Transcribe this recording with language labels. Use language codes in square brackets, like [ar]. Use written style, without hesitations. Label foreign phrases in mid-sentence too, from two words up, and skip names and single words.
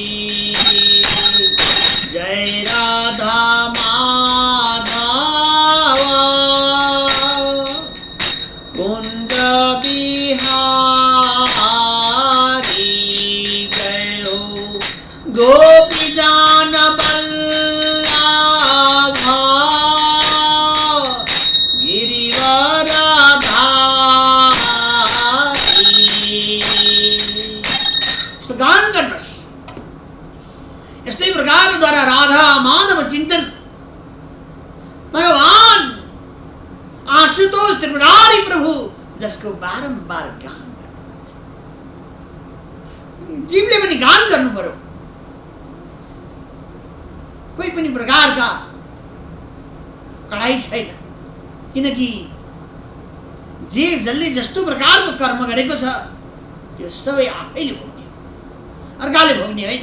[hi] जय राधा माधव कुंज बिहारी, जय हो गोपी जान बल्लभ गिरिवर धारी। [ne] गान गर्नुहोस्। यस्तै प्रकारद्वारा राधा माधव चिन्तन भगवान आशुतोष त्रिपुरारी प्रभु जसको बारम्बार गान गर्नुहुन्छ। जीवले पनि गान गर्नु पर्यो। कोही पनि प्रकारका कडाई छैन, किनकि जे जसले जस्तो प्रकारको कर्म गरेको छ त्यो सबै आफैले भोग्ने हो, अर्काले भोग्ने होइन।